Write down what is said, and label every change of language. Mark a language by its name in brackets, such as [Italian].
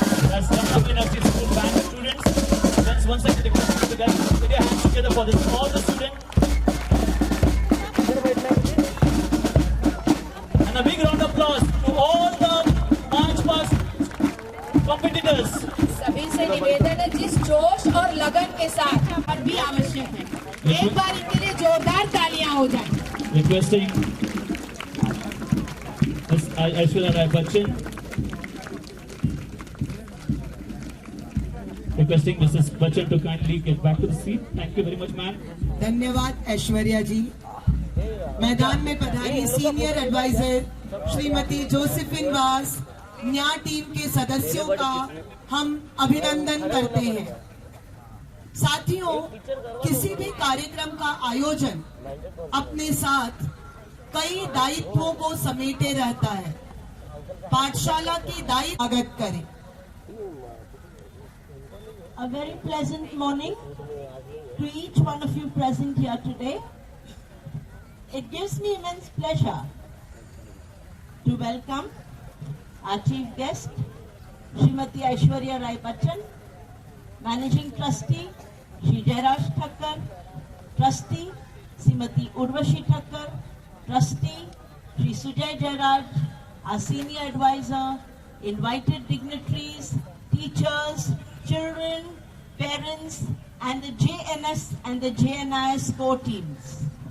[English] That's Jamnabai Nursery School band students. Friends, once again, request you to guys put your hands together for this, all the students. And a big round of applause to all the March Past competitors. [Hindi] सभी से निवेदन है जिस जोश और लगन के साथ और भी आवश्यक है, एक बार इनके लिए जोरदार तालियां हो जाएं। [English] Requesting Ms. Aishwarya Rai Bachchan. Requesting Mrs. Bachchan to kindly get back to the seat. Thank you very much, ma'am. [Hindi] धन्यवाद ऐश्वर्या जी। मैदान में पधारी सीनियर एडवाइजर श्रीमती जोसेफिन वास, न्या टीम के सदस्यों का हम अभिनंदन करते हैं। साथियों, किसी भी कार्यक्रम का आयोजन अपने साथ कई दायित्वों को समेटे रहता है। पाठशाला की दायित्व स्वागत करें। [English] A very pleasant morning to each one of you present here today. It gives me immense pleasure to welcome our chief guest, Srimati Aishwarya Rai Bachchan, Managing Trustee, Shri Jairaj Thakkar, Trustee, Srimati Urvashi Thakkar, Trustee, Shri Sujay Jairaj, our Senior Advisor, invited dignitaries, teachers, children, parents, and the JNS and the JNIS core teams.